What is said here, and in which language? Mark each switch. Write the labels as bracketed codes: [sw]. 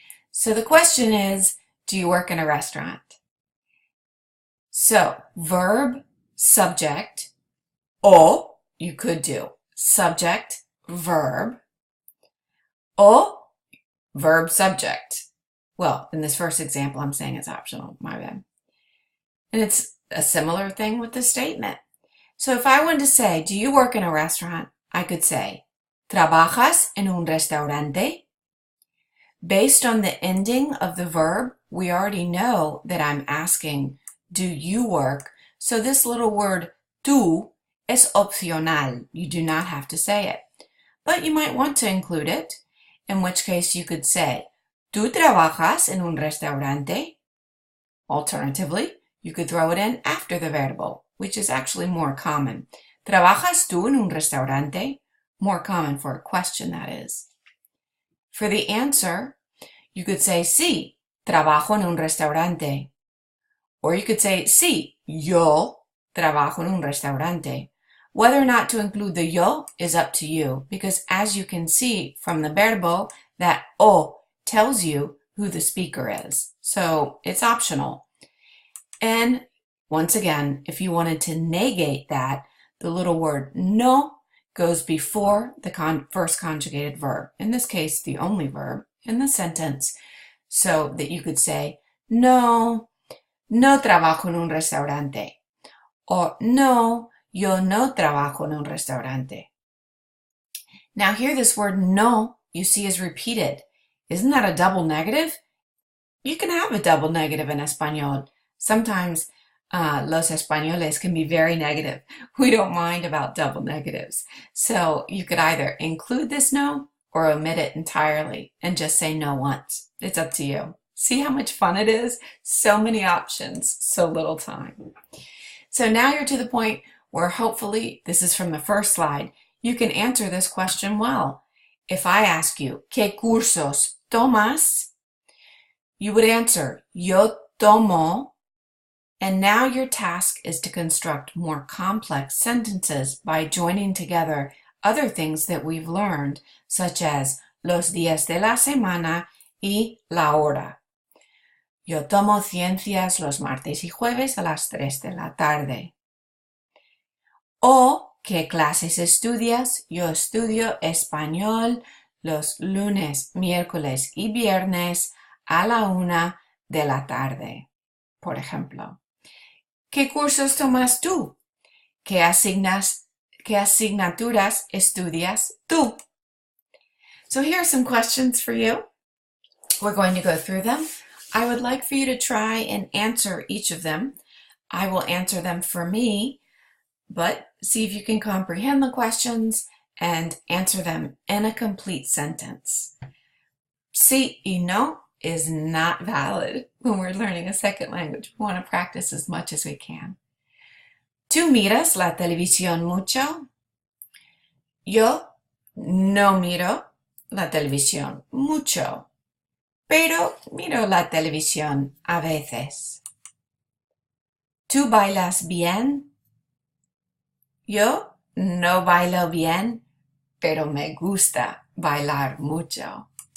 [en] So the question is, do you work in a restaurant? So verb, subject, o, you could do subject, verb, o, verb, subject. Well, in this first example, I'm saying it's optional, my bad. And it's a similar thing with the statement. So if I wanted to say, do you work in a restaurant? I could say, [es] ¿trabajas en un restaurante? [en] Based on the ending of the verb, we already know that I'm asking, do you work? So this little word, tú, [es] es opcional. [en] You do not have to say it. But you might want to include it, in which case you could say, [es] ¿tú trabajas en un restaurante? [en] Alternatively, you could throw it in after the verbo, which is actually more common. [es] ¿Trabajas tú en un restaurante? [en] More common for a question, that is. For the answer, you could say, [es] sí, trabajo en un restaurante. [en] Or you could say, [es] sí, yo trabajo en un restaurante. [en] Whether or not to include the yo is up to you, because as you can see from the verbo, that o tells you who the speaker is. So it's optional. And once again, if you wanted to negate that, the little word no goes before the first conjugated verb. In this case, the only verb in the sentence, so that you could say, [es] no, no trabajo en un restaurante. Or no, yo no trabajo en un restaurante. [en] Now here this word no, you see, is repeated. Isn't that a double negative? You can have a double negative in Espanol. Sometimes [es] los españoles [en] can be very negative. We don't mind about double negatives. So you could either include this no or omit it entirely and just say no once. It's up to you. See how much fun it is? So many options, so little time. So now you're to the point where hopefully, this is from the first slide, you can answer this question well. If I ask you, [es] ¿qué cursos tomas? [en] You would answer, [es] yo tomo. [en] And now your task is to construct more complex sentences by joining together other things that we've learned, such as [es] los días de la semana y la hora. Yo tomo ciencias los martes y jueves a las 3 de la tarde. O, ¿qué clases estudias? Yo estudio español los lunes, miércoles y viernes a la 1 de la tarde, por ejemplo. ¿Qué cursos tomas tú? ¿Qué asignaturas estudias tú? [en] So here are some questions for you. We're going to go through them. I would like for you to try and answer each of them. I will answer them for me, but see if you can comprehend the questions and answer them in a complete sentence. Sí y no is not valid when we're learning a second language. We want to practice as much as we can. [es] ¿Tú miras la televisión mucho? Yo no miro la televisión mucho, pero miro la televisión a veces. ¿Tú bailas bien? Yo no bailo bien, pero me gusta bailar mucho.